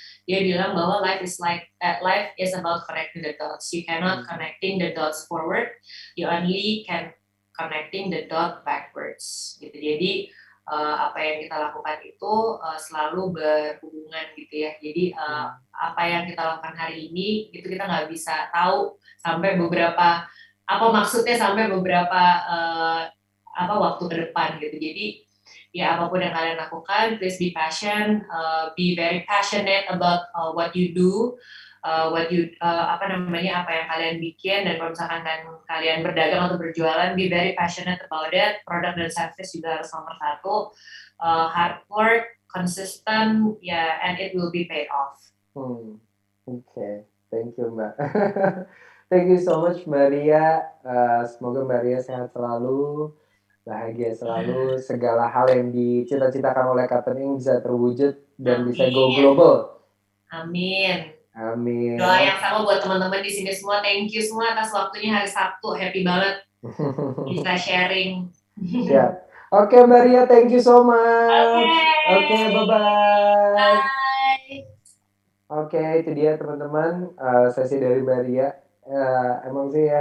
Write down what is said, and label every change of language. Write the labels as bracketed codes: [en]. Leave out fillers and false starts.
[id] Dia bilang bahwa [en] life is about connecting the dots. You cannot connecting the dots forward. You only can connecting the dot backwards. [id] Gitu. Jadi apa yang kita lakukan itu selalu berhubungan gitu ya. Jadi apa yang kita lakukan hari ini itu kita nggak bisa tahu sampai beberapa maksudnya sampai beberapa waktu ke depan gitu. Jadi ya apapun yang kalian lakukan, [en] please be very passionate about what you do. [id] Apa yang kalian bikin, dan kalau misalkan kalian berdagang atau berjualan, [en] be very passionate about it. [id] Produk dan service juga harus nomor 1. [en] Hard work, consistent, and it will be paid off. Oke, thank you Mbak. Thank you so much Mbak Ria. [id] Semoga Mbak Ria sehat selalu, bahagia selalu, segala hal yang dicita-citakan oleh Cotton Ink bisa terwujud dan bisa [en] go global. [id] Amin. Amin. Doa yang sama buat teman-teman di sini semua. [en] Thank you [id] semua atas waktunya hari Sabtu. Happy banget bisa sharing. Siap. [en] Oke Mbak Ria, thank you so much. Oke, bye-bye. Bye. [id] Oke, itu dia teman-teman sesi dari Mbak Ria. Emang sih ya.